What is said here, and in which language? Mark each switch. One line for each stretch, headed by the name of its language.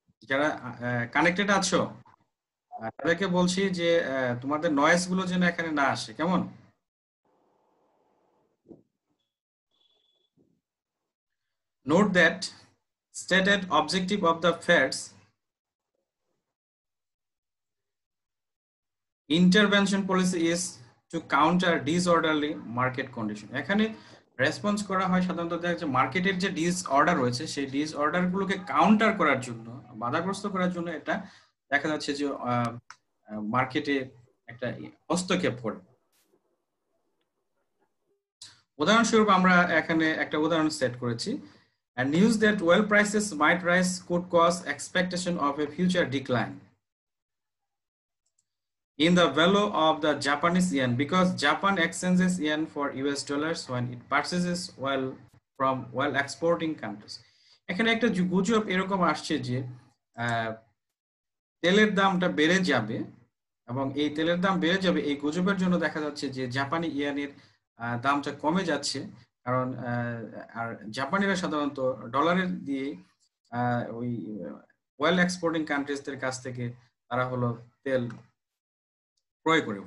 Bangla: যারা কানেক্টেড আছো তাদেরকে বলছি যে তোমাদের নয়েজ গুলো যেন এখানে না আসে, কেমন?
English: Note that stated objective of the Fed's intervention policy is to counter disorderly market condition.
Bangla: এখানে রেসপন্স করা হয় সাধারণত দেখা যাচ্ছে মার্কেটের যে ডিসঅর্ডার রয়েছে, সেই ডিসঅর্ডার গুলোকে কাউন্টার করার জন্য, বাধাগ্রস্ত করার জন্য এটা দেখা যাচ্ছে যে মার্কেটে একটা হস্তক্ষেপ করে। উদাহরণস্বরূপ আমরা এখানে একটা উদাহরণ সেট করেছি।
English: And news that oil prices might rise could cause expectation of a future decline in the value of the Japanese yen because Japan exchanges yen for US dollars when it purchases oil from oil exporting countries.
Bangla: এখানে একটা গুজব এরকম আসছে যে তেলের দামটা বেড়ে যাবে এবং এই তেলের দাম বেড়ে যাবে, এই গুজবের জন্য দেখা যাচ্ছে যে জাপানি ইয়েনের দামটা কমে যাচ্ছে, কারণ আর জাপানিরা সাধারণত ডলারের দিয়ে ওই ওয়েল এক্সপোর্টিং কান্ট্রিজদের কাছ থেকে তারা হলো তেল ক্রয় করে।